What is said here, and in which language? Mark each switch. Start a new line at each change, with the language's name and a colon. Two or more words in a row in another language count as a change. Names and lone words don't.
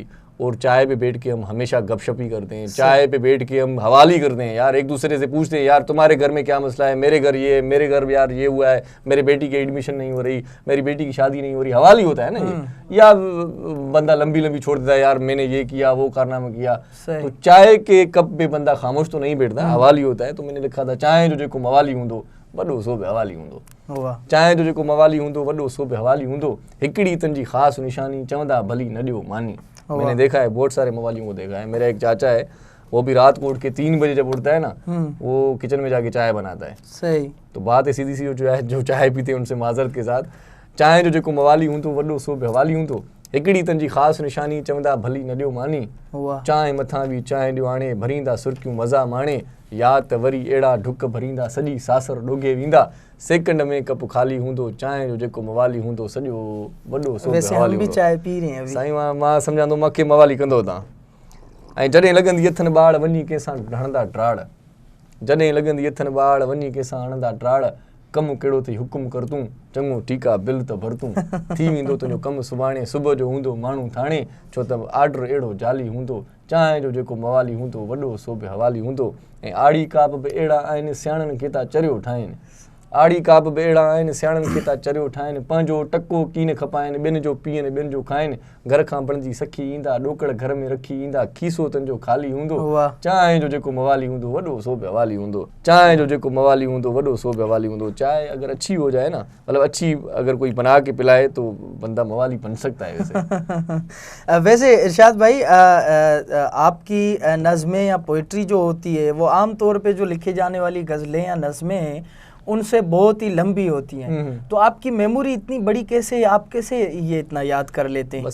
Urdu: اور چائے پہ بیٹھ کے ہم ہمیشہ گپ شپی کرتے ہیں، چائے پہ بیٹھ کے ہم حوالی کرتے ہیں یار، ایک دوسرے سے پوچھتے ہیں یار تمہارے گھر میں کیا مسئلہ ہے، میرے گھر یہ، میرے گھر یار یہ ہوا ہے، میرے بیٹی کی ایڈمشن نہیں ہو رہی، میری بیٹی کی شادی نہیں ہو رہی. حوالی ہوتا ہے نا یہ. یا بندہ لمبی لمبی چھوڑ دیتا ہے یار، میں نے یہ کیا، وہ کارنامہ کیا. تو چائے کے کپ پہ بندہ خاموش تو نہیں بیٹھتا، حوالی ہوتا ہے. تو میں نے لکھا تھا,
Sindhi: चाहे जो मवाली हूँ दो वॾो सो बि हवाली हूंदो, चाहे जो जेको मवाली हूंदो वॾो सो बि हवाली हूंदो, हिकिड़ी तन जी ख़ासि निशानी चवंदा भली न ॾियो मानी।
Urdu: میں نے دیکھا ہے، بہت سارے موالیوں کو دیکھا ہے۔ میرا ایک چاچا ہے، وہ بھی رات کو اٹھ کے 3 بجے جب اٹھتا ہے نا، وہ کچن میں جا کے چائے بناتا ہے. सही। تو بات ہے سیدھی سی، جو چائے پیتے ہیں ان سے معذرت کے ساتھ,
Sindhi: चाहे जो जेको मवाली हूंदो वॾो सो बि हवाली हूंदो, हिकिड़ी तन जी ख़ासि निशानी चवंदा भली न ॾियो मानी। चांहि मथां बि चांहि ॾियो आणे, भरींदा सुर्खियूं मज़ा माणे, या त वरी अहिड़ा ढुक भरींदा सॼी सासर ॾोगे वेंदा, सेकंड में कप खाली हूंदो, चांहि जो जेको मवाली हूंदो सॼो वॾो सो बि हवाली हूंदो।
Urdu: چائے پی رہے ہیں
Sindhi: साईं, मां सम्झां थो मूंखे मवाली कंदो तव्हां। ऐं जॾहिं लॻंदी अथनि ॿाड़ वञी कंहिंसां हणंदा ट्राड़, जॾहिं लॻंदी अथनि ॿाड़ वञी कंहिंसां हणंदा ट्राड़, कमु कहिड़ो अथई हुकुम कर तूं, चङो ठीकु आहे बिल त भर तूं, थी वेंदो तुंहिंजो कमु सुभाणे, सुबुह जो हूंदो माण्हू थाणे, छो त आर्डर अहिड़ो जाली हूंदो, चांहि जो जेको मवाली हूंदो वॾो सो बि हवाली हूंदो। ऐं आड़ी काप बि अहिड़ा आहिनि सियाणनि खे था चरियो ठाहिनि, आड़ी काप बि अहिड़ा आहिनि सियाणनि खे था चरियो ठाहिनि, पंहिंजो टको कीन खपाइनि, ॿिनि जो पीअनि ॿिनि जो खाइनि, घर खां बणिजी सखी ईंदा, ॾोकड़ घर में रखी ईंदा, खीसो तुंहिंजो ख़ाली हूंदो, चांहि जो जेको मवाली हूंदो वॾो सो बि हवाली हूंदो, चांहि जो जेको मवाली हूंदो वॾो सो बि हवाली हूंदो।
Urdu: چائے اگر اچھی ہو جائے نا، مطلب اچھی اگر کوئی بنا کے پلائے تو بندہ موالی بن سکتا ہے. वैसे ویسے ارشاد بھائی، آپ کی نظمیں یا پوئٹری جو ہوتی ہے وہ عام طور پہ جو لکھی جانے والی غزلیں یا نظمیں ہیں ان سے بہت ہی لمبی ہوتی ہیں، تو آپ کی میموری اتنی بڑی کیسے، آپ کیسے یہ اتنا یاد کر لیتے ہیں?